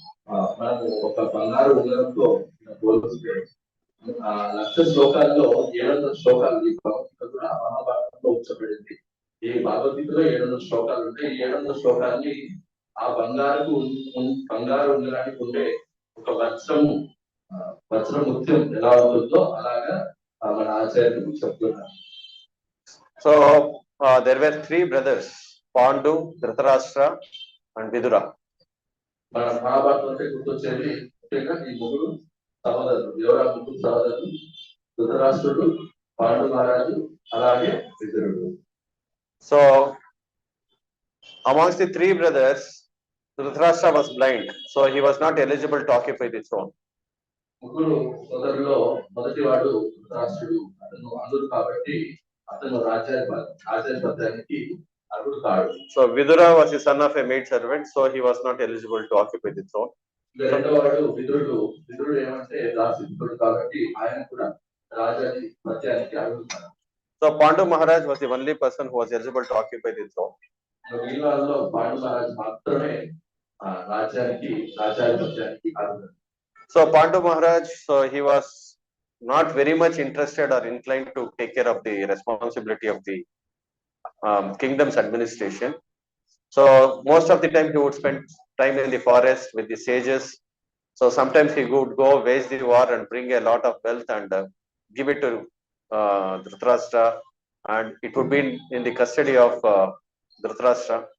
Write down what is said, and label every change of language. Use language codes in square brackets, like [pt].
[te] మనము ఒక బంగారు ఉంగరంతో పోలిస్తే లక్ష శ్లోకాల్లో 700 శ్లోకాలు ఈ భగవద్గీత కూడా మహాభారతంలో ఉంచబడింది. ఈ భగవద్గీతలో 700 శ్లోకాలు ఉంటాయి. ఈ 700 శ్లోకాలని ఆ బంగారు ఉంగరానికి ఉండే ఒక వజ్రం ముత్యం ఎలా ఉంటుందో అలాగా మన ఆచార్యులు చెప్తున్నారు. [en] So there were 3 brothers, Pandu, Dhritarashtra and Vidura. [te] మన మహాభారతం అంటే గుర్తొచ్చేది ముఖ్యంగా ఈ ముగ్గురు సహోదరులు. ఎవరు ఆ ముగ్గురు సహోదరులు? ధృతరాష్ట్రుడు, పాండు మహారాజు, అలాగే విదురుడు. [en] So amongst the 3 brothers, Dhritarashtra was blind, so he was not eligible to occupy the throne. [te] ముగ్గురు సోదరుల్లో మొదటి వాడు ధృతరాష్ట్రుడు. అతను అందుడు కాబట్టి అతను రాజ్యాధిపత్యానికి అర్హుడు కాడు. [en] So Vidura was the son of a maid servant, so he was not eligible to occupy the throne. [te] రెండో వాడు విదురుడు ఏమంటే దాసిపుత్రుడు కాబట్టి ఆయన కూడా రాజ్యాధిపత్యానికి అర్హుడు కాడు. [en] So Pandu Maharaj was the only person who was eligible to occupy the throne. [te] వీళ్ళలో పాండు మహారాజ్ మాత్రమే రాజ్యాధిపత్యానికి అర్హుడు. [en] So Pandu Maharaj, so he was not very much interested or inclined to take care of the responsibility of the kingdom's administration. So most of the time he would spend time in the forest with the sages. So sometimes he would go wage the war and bring a lot of wealth and give it to Dhritarashtra, and it would be in the custody of Dhritarashtra.